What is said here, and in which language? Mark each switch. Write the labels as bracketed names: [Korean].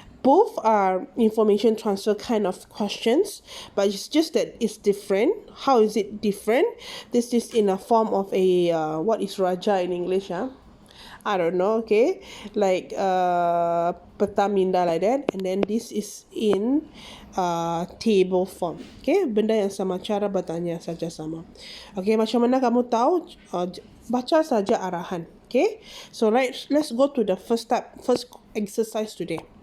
[English] Both are information transfer kind of questions, but it's just that it's different. How is it different? This is in a form of a what is raja in English? I don't know, okay, like peta minda like that, and then this is in table form. [Malay] Okay, benda yang sama, cara bertanya saja sama. Okay, macam mana kamu tahu? Baca saja arahan. [English] Okay, so let's go to the first exercise today.